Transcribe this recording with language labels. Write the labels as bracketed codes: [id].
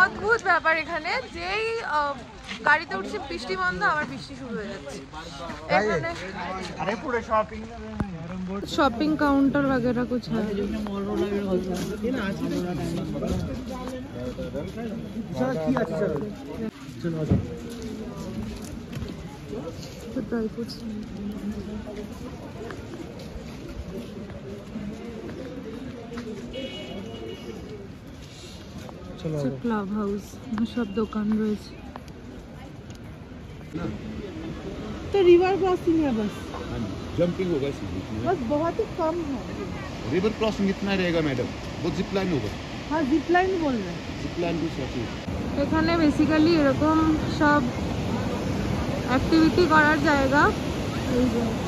[bn] অদ্ভুত ব্যাপার এখানে, যেই গাড়িতে উঠছে বৃষ্টি বন্ধ, আবার বৃষ্টি শুরু হয়ে যাচ্ছে। এখানে [hi] शॉपिंग काउंटर वगैरह कुछ है। ड्राई फ्रूट्स क्लब हाउस सब दुकान [bn] রয়েছে। [hi] तो रिवर क्रॉसिंग है बस, जंपिंग होगा इसी बीच में। बस बहुत ही कम है। रिवर क्रॉसिंग इतना रहेगा मैडम, वो जिप लाइन होगा। हाँ जिप लाइन बोल रहे हैं। जिप लाइन भी सोचिए। [bn] এখানে বেসিক্যালি এরকম সব অ্যাক্টিভিটি করার জায়গা। এই যে